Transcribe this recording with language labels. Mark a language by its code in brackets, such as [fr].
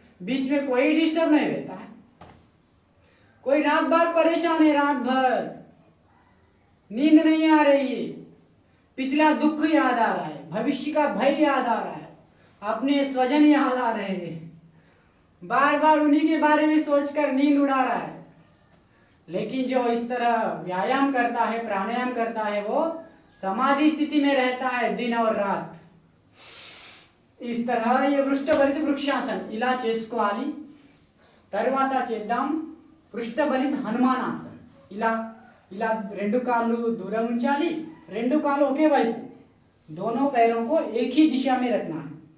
[hi] बीच में कोई डिस्टर्ब नहीं रहता है। कोई रात भर परेशान है, रात भर नींद नहीं आ रही है, पिछला दुख याद आ रहा है, भविष्य का भय याद आ रहा है, अपने स्वजन याद आ रहे हैं, बार बार उन्हीं के बारे में सोचकर नींद उड़ा रहा है। लेकिन जो इस तरह व्यायाम करता है, प्राणायाम करता है, वो समाधि स्थिति में रहता है दिन और रात। इस तरह ये పృష్ఠభరిత వృక్షాసన్ [te] ఇలా చేసుకోవాలి। తర్వాత చేద్దాం పృష్ఠభరిత హనుమానాసన్। ఇలా ఇలా 2 కాళ్ళు దూరం ఉంచాలి, 2 కాళ్ళు ఒకే వైపు, [hi] दोनों पैरों को एक ही दिशा में रखना है।